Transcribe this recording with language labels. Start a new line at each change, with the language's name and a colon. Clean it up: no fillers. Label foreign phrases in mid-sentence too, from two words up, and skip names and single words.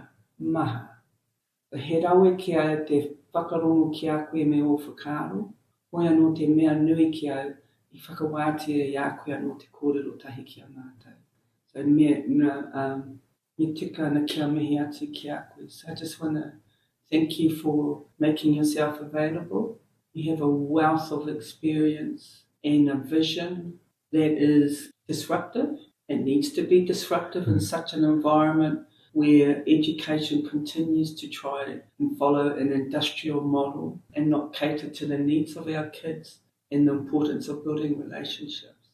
Māori: Maha. He rawe ki au te whakarongo ki a koe me o whakaro. Hoi anō te mea nui ki au I whakawātia I a koe anō te kōrero tahi ki a mātou. So me tika ana kia mihi atu ki a koe.
English: So I just want to thank you for making yourself available. You have a wealth of experience and a vision that is disruptive. It needs to be disruptive in such an environment where education continues to try and follow an industrial model and not cater to the needs of our kids and the importance of building relationships.